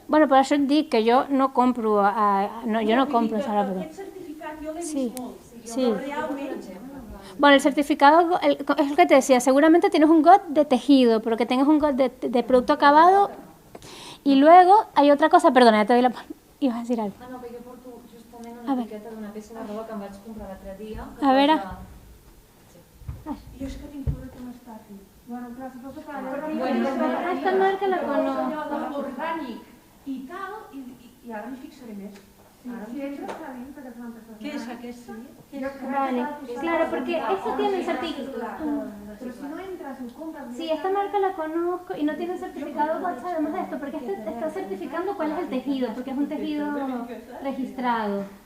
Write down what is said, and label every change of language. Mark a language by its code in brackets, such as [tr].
[ca] Bueno, per això et dic que jo no compro Zara, però... Aquest certificat jo l'he Sí, vist molt. sí. Realment... [es] Bueno, el certificado, es lo que te decía, seguramente tienes un GOT de tejido, pero que tengas un GOT de producto acabado, y luego hay otra cosa, perdona, ya te doy la... Ibas a decir algo. [ca] No, perquè jo porto justament una etiqueta d'una peça de roba que em vaig comprar l'altre dia. A veure. Jo és que tinc por que m'estafi. Bueno, clar, suposo que... [es] Esta marca la conozco. [ca] Allò orgànic i tal, i ara m'hi fixaré més. [es] Sí, eso está bien, pero es una empresa. ¿Qué es aquest? Vale, claro, porque esto tiene el certificado. Pero si no entras en compras... Sí, esta marca la conozco y no tiene certificado GOTS además de esto, porque este está certificando cuál es el tejido, porque es un tejido registrado.